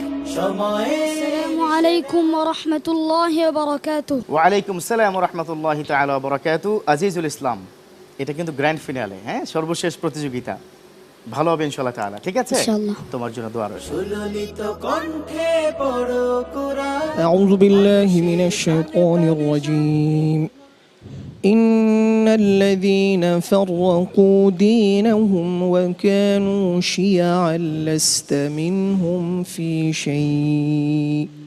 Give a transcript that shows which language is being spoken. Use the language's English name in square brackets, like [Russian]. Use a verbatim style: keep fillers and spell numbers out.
[Arabic] السلام عليكم ورحمة الله وبركاته [Bangla] ওয়ালাইকুম সালাম রহমতুল্লাহ তাআলা ওয়া বারাকাতু। আজিজুল ইসলাম, এটা কিন্তু গ্র্যান্ড ফিনালে, হ্যাঁ, সর্বশেষ প্রতিযোগিতা, ভালো হবে ইনশাআল্লাহ তাআলা। ঠিক আছে, ইনশাআল্লাহ। তোমার জন্য দোয়া রইল। সুললিত কণ্ঠে পড়ো কোরআন। [Arabic] أعوذ بالله من الشيطان الرجيم إن الذين فرقوا دينهم وكانوا شيعا لست منهم في شيء